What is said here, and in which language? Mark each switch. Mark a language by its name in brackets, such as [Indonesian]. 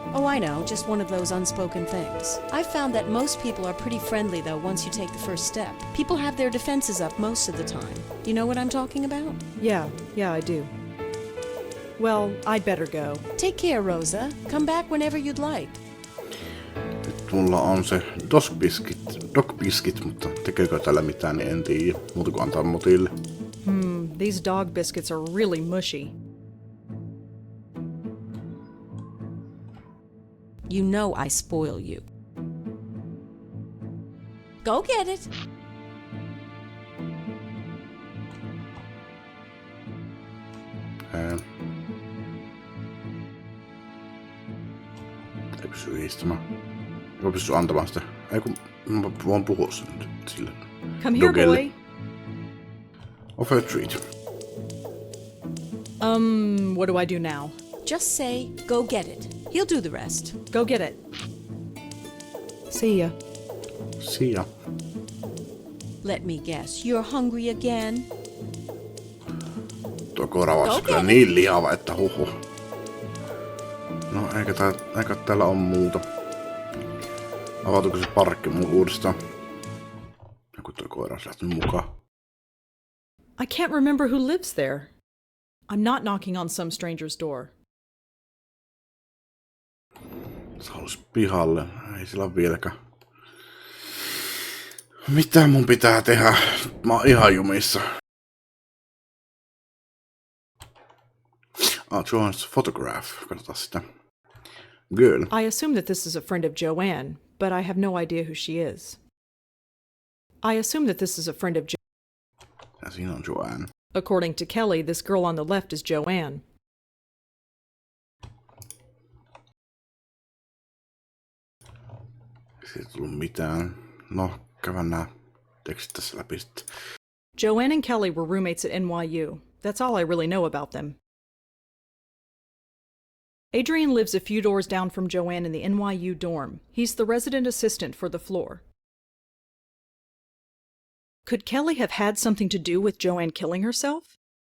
[English] Oh, I know, just one of those unspoken things. I've found that most people are pretty friendly, though, once you take the first step. People have their defenses up most of the time. You know what I'm talking about? Yeah, I do. Well, I'd better go. Take care, Rosa. Come back whenever you'd like. [Finnish] Nyt mulla on se [English] dog biscuit, [Finnish] mutta tekeekö tällä mitään, niin en tiedä. Muuta kuin antaa Motille. [English] These dog biscuits are really mushy. You know I spoil you. Go get it. [Finnish] Ei pysty istumaan. Ei pysty antamaan sitä. Ei kun mä voin puhua sen nyt sille. [English] Come here, [Finnish] Dogelle. [English] boy. Offer a treat. What do I do now? Just say, go get it. He'll do the rest. Go get it. See ya. Sia. Let me guess, you're hungry again? [Finnish] Tuo koira on Okei. kyllä niin lihava, että huhu. No eikä täällä on muuta. Avautuuko se parkki mun uudestaan? Joku tuo koira on lähtenyt mukaan. [English] I can't remember who lives there. I'm not knocking on some stranger's door. [Finnish] Se halusi pihalle. Ei sillä ole vieläkään. Mitä mun pitää tehdä? Mä oon ihan jumissa. [English] Joan's photograph. [Finnish] Katsotaan sitä. [English] Girl. I assume that this is a friend of Joanne, but I have no idea who she is. I assume that this is a friend of [Finnish] Ja siinä on Joanne. [English] According to Kelly, this girl on the left is Joanne. [Finnish] Siitä ei tullut mitään. No, käydään nää tekstit tässä läpi sitten. [English] Joanne and Kelly were roommates at NYU. That's all I really know about them. Adrian lives a few doors down from Joanne in the NYU dorm. He's the resident assistant for the floor. Could Kelly have had something to do with Joanne killing herself?